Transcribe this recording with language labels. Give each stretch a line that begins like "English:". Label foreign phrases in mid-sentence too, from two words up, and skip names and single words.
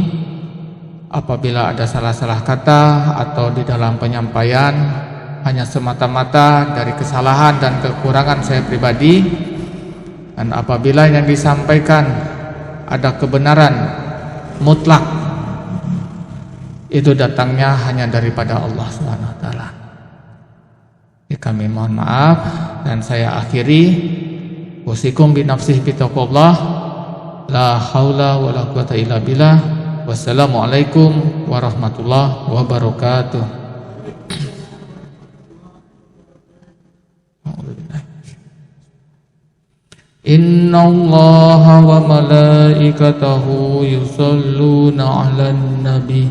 Indonesian: Apabila ada salah-salah kata atau di dalam penyampaian hanya semata-mata dari kesalahan dan kekurangan saya pribadi, dan apabila yang disampaikan ada kebenaran mutlak, itu datangnya hanya daripada Allah
Arabic: سبحانه وتعالى.
Indonesian: Kami mohon maaf dan saya akhiri.
Arabic: أوصيكم بنفسه بتقوى الله، لا حول ولا قوة إلا بالله. والسلام عليكم ورحمة الله وبركاته. إن الله وملائكته يصلون على النبي.